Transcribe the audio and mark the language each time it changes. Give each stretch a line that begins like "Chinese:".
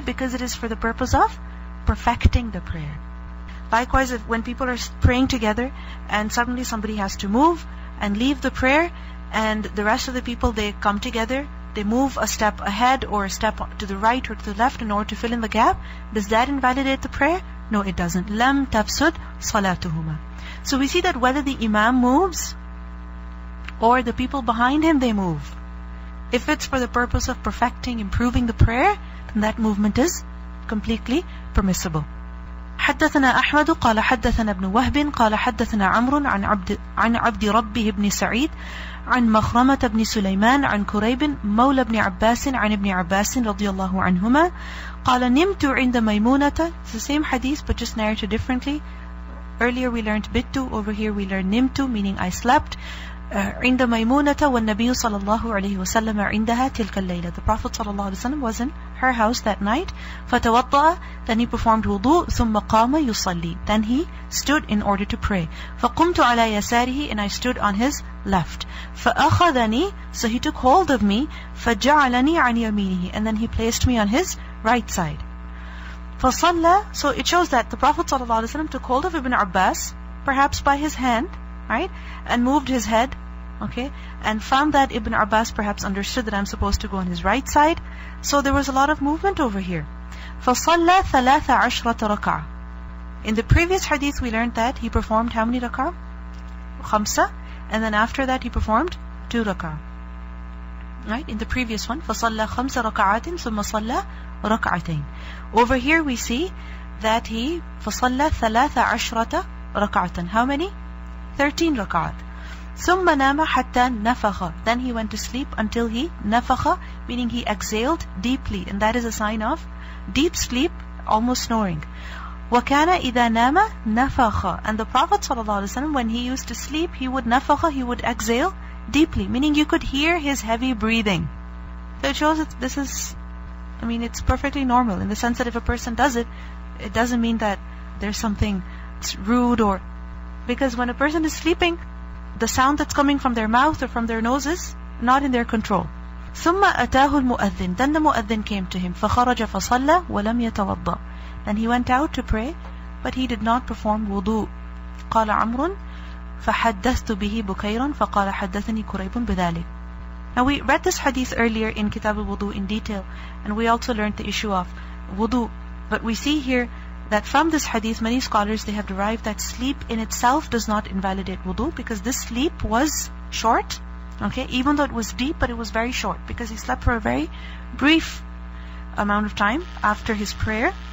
English: Because it is for the purpose of perfecting the prayer. Likewise, when people are praying together and suddenly somebody has to move and leave the prayer, and the rest of the people, they come together, they move a step ahead or a step to the right or to the left in order to fill in the gap, does that invalidate the prayer? No, it doesn't.
Arabic: Lam tafsud salatuhuma.
English: So we see that whether the imam moves or the people behind him, they move. If it's for the purpose of perfecting, improving the prayer, then that movement is completely permissible.
Arabic: حدثنا أحمد قال حدثنا ابن وهب قال حدثنا عمرو عن عبد ربه بن سعيد عن مخرمة بن سليمان عن كريب مولى ابن عباس عن ابن عباس رضي الله عنهما قال نمت عند ميمونة.
English: It's the same hadith but just narrated differently. Earlier we learned bittu, over here we learned nimtu, meaning I slept.
Arabic: عند ميمونة والنبي صلى الله عليه وسلم عندها تلك الليلة.
English: The Prophet صلى الله عليه وسلم was in her house that night.
Arabic: فتوضأ,
English: then he performed wudu.
Arabic: ثم قام يصلي,
English: then he stood in order to pray.
Arabic: فقمت على يساره,
English: and I stood on his left.
Arabic: فأخذني,
English: so he took hold of me.
Arabic: فجعلني عن يمينه,
English: and then he placed me on his right side.
Arabic: فصلى,
English: so it shows that the Prophet صلى الله عليه وسلم took hold of Ibn Abbas, perhaps by his hand, right, and moved his head, okay, and found that Ibn Abbas perhaps understood that I'm supposed to go on his right side. So there was a lot of movement over here.
Arabic: فَصَلَّى ثَلَاثَ عَشْرَةَ رَكَعَةً.
English: In the previous hadith we learned that he performed how many rak'ah? Khamsa. And then after that he performed 2 rak'ah. Right? In the previous one,
Arabic: فَصَلَّى خَمْسَ رَكَعَاتٍ ثُمَّ صَلَّى رَكْعَتَيْنِ.
English: Over here we see that he
Arabic: فَصَلَّى ثَلَاثَ عَشْرَةَ رَكَعَةً.
English: How many? 13 rak'at.
Arabic: ثُمَّ نَامَ حَتَّى نَفَخَ.
English: Then he went to sleep until he نَفَخَ, meaning he exhaled deeply. And that is a sign of deep sleep, almost snoring.
Arabic: وَكَانَ إِذَا نَامَ نَفَخَ.
English: And the Prophet ﷺ, when he used to sleep, he would نَفَخَ, he would exhale deeply, meaning you could hear his heavy breathing. So it shows that this is, it's perfectly normal in the sense that if a person does it, it doesn't mean that there's something rude or... Because when a person is sleeping, the sound that's coming from their mouth or from their nose is not in their control.
Arabic: ثُمَّ أَتَاهُ الْمُؤَذِّنِ.
English: Then the mu'adhin came to him.
Arabic: فَخَرَجَ فَصَلَّى وَلَمْ يَتَوَضَّأ.
English: Then he went out to pray, but he did not perform wudu.
Arabic: قال عمرو فحدثت به بكيرا فقال حدثني كريب بذلك.
English: Now we read this hadith earlier in Kitab al-Wudu in detail, and we also learned the issue of wudu. But we see here that from this hadith, many scholars, they have derived that sleep in itself does not invalidate wudu, because this sleep was short, okay, even though it was deep, but it was very short, because he slept for a very brief amount of time after his prayer.